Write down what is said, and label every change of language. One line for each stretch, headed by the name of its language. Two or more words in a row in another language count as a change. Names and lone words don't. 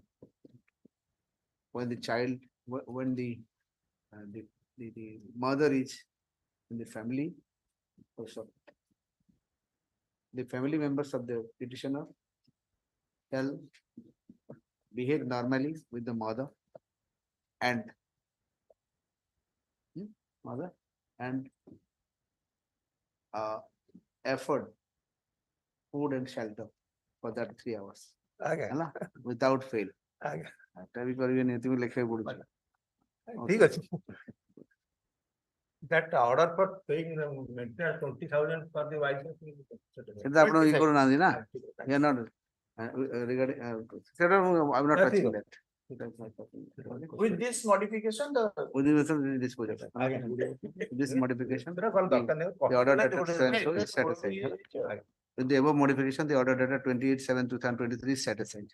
English: When the child, when the mother is in the family, also the family members of the petitioner shall behave normally with the mother and afford food and shelter for that 3 hours. ହେଲା? Without fail.
Odia: ଏଟା ବି କରିବେନି ଏତିକି ଲେଖିବାକୁ ପଡୁଛି। ଠିକ ଅଛି।
English: That order for paying maintenance 20,000 for the wife.
Odia: ସେଟା ଆପଣ ଇ କରୁନାହାନ୍ତି ନା?
English: You are not regarding ସେଟା I'm not touching that. With this modification, this modification, the order data is set aside. With the above modification, the order data 28/7/2023 is set aside.